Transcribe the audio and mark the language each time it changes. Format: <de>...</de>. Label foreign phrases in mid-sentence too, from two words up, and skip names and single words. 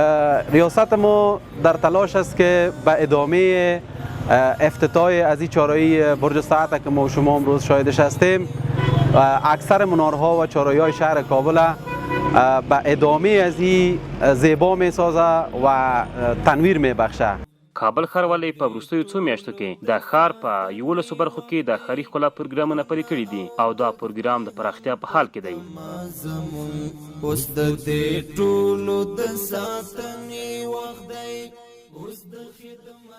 <fa>ریاست ما در تلاش است که به ادامه افتتاح از این چهارراهی برج ساعت که ما و شما امروز شاهدش هستیم، اکثر منارها و چهارراهی‌های شهر کابل به ادامه از این زیبا میسازه و تنویر میبخشه.</fa> <ps>کابل ښاروالۍ په وروستیو څو میاشتو کې د ښار په 11 برخو کې د ښاري ښکلا پروګرامونه پلي کړي دي او دا پروګرام د پراختیا په حال کې دی.</ps>